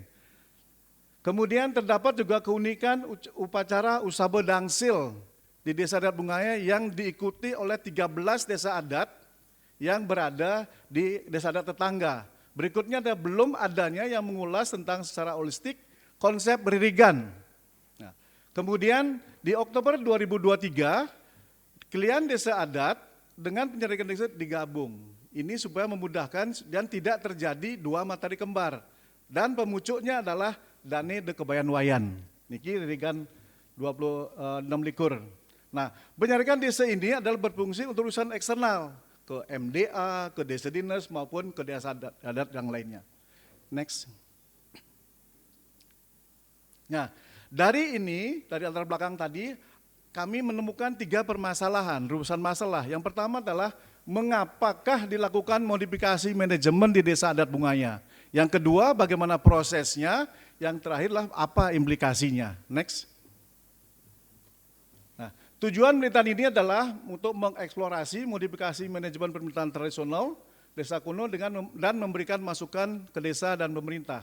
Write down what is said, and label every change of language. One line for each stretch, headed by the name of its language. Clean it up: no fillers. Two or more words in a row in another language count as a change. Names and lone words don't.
Indonesian: Kemudian terdapat juga keunikan upacara Usabe Dangsil di Desa Adat Bungaya yang diikuti oleh 13 desa adat yang berada di desa adat tetangga. Berikutnya belum adanya yang mengulas tentang secara holistik konsep beririgan. Nah, kemudian di Oktober 2023, kelian desa adat dengan penyarikan desa digabung. Ini supaya memudahkan dan tidak terjadi dua matahari kembar. Dan pemucuknya adalah Dane De Kebayan Wayan.
Balinese: Niki ririgan 26 likur.
Indonesian: Nah, penyarikan desa ini adalah berfungsi untuk urusan eksternal ke MDA, ke desa dinas maupun ke desa adat yang lainnya. Next. Nah, dari latar belakang tadi, kami menemukan 3 permasalahan, rumusan masalah. Yang pertama adalah mengapakah dilakukan modifikasi manajemen di desa adat Bungaya. Yang kedua, bagaimana prosesnya. Yang terakhirlah apa implikasinya. Next. Nah, tujuan penelitian ini adalah untuk mengeksplorasi modifikasi manajemen pemerintahan tradisional desa kuno dan memberikan masukan ke desa dan pemerintah.